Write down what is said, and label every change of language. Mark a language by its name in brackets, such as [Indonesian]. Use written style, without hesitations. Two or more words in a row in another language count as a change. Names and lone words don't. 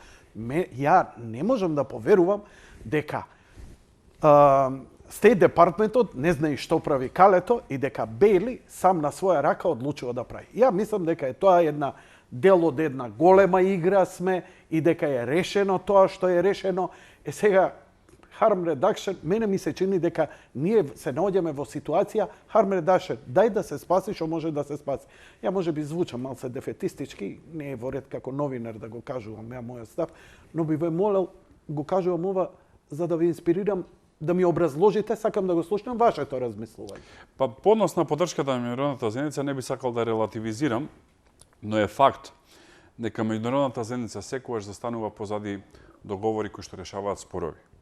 [Macedonian] Ја не можам да поверувам дека Стејт департментот не знае што прави Калето и дека Бейли сам на своја рака одлучува да прави. Ја мислам дека е тоа една дел од една голема игра сме и дека е решено тоа што е решено. [English] Сега harm reduction, [Macedonian] мене ми се чини дека ние се наоѓаме во ситуација [English] harm reduction, [Macedonian] дај да се спаси што може да се спаси. Ја може би звучам малце дефетистички, не е во ред како новинар да го кажувам ја мојот став, но би ве молел, го кажувам ова за да ви инспирирам да ми образложите, сакам да го слушнам вашето размислување. Па по однос на поддршката на меѓународната заедница не би сакал да релативизирам, но е факт дека меѓународната заедница секогаш застанува позади договори кои што решаваат спорови.